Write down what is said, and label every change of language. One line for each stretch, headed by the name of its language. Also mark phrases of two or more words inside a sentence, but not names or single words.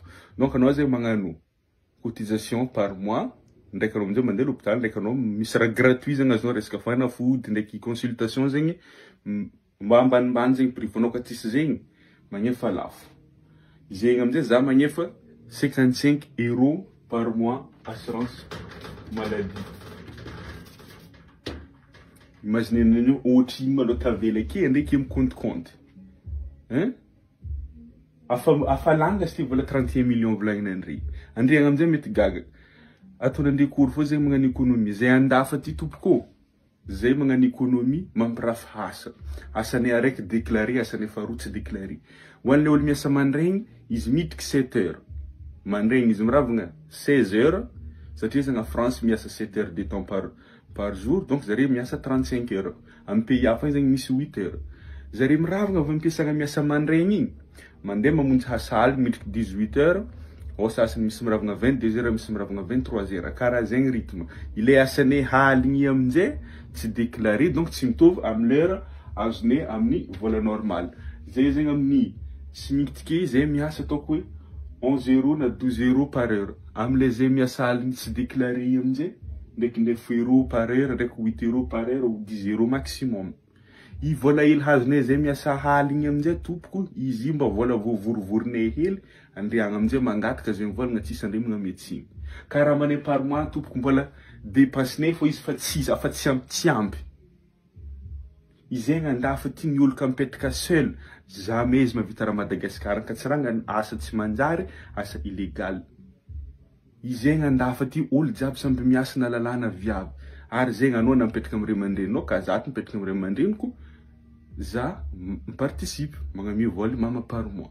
Malagasy: Donc anao zegny magnano
French: cotisation par mois.
Malagasy: Ndraiky anao amizay mandeha l'hôpital, ndraiky anao misy raha gratuit zegny azonao resaka fanafody ndraiky consultation zegny mba ambanimbany zegny prix. Anao ka tsisy zegny magnefa lafo. Zegny amizay za magnefa 55 €
French: par mois assurance maladie.
Malagasy: Imagine nenio ohatrino maloha tavela ke ndraiky amy compte. Afa langa sy vola 31 millions volagny andre. Andre amizay mety gaga. Atony andre kory fô zegny magnano économie. Zay andafa ty tompoko. Zay magnano économie mampirafy asa. Asany araiky déclaré, asany faharoa tsy déclaré. Ho an'le olo miasa mandregny, izy midriky 7 heures. Mandregny izy miravagna 16 heures, satria zegny a France miasa 7
French: heures de temps par jour,
Malagasy: donc zare miasa 35 heures. Amin'ny pays hafa zegny misy 8 heures. Zare miravagna avy ampiasagna miasa mandregny igny, mandeha mamonjy hasaly midriky 18 heures, ao sasany misy miravagna 22 heures, misy miravagna 23 heures. Karaha zegny rythme. Ile asane haligny amizay tsy déclaré, donc tsy mitovy amin'ny l'heure azone amin'ny vola normal. Zay zegny amin'ny simitiké zay miasa ataoko hoe 11 € na 12 €
French: par heure.
Malagasy: Amle zay miasa aligny tsy déclaré amizay ndraiky 9 €
French: par heure,
Malagasy: ndraiky 8 €
French: par heure ou 10 € maximum.
Malagasy: I vola hely hazonay zay miasa haligny amizay tompoko, izy mba vola voavorovoronay hely, andriagna amizay mangataka zegny volagna tsisy andrimagna médecine. Ka raha manay
French: par mois
Malagasy: tompoko mbola dépassinay fô izy fa tsy ampy. Izegny andafa ty ny olo ka mipetraka
French: seul, jamais
Malagasy: izy mavita raha Madagasikara ka tsy ranga asa tsy manjary, asa illégal. Izegny andafa ty olo jiaby samby miasa na lalàna viavy. Ary zegny anao na mipetraka amy ray aman-dreninao ka za ty mipetraka amy ray aman-dreniko, za miparticipe magnamia vola mama
French: par mois.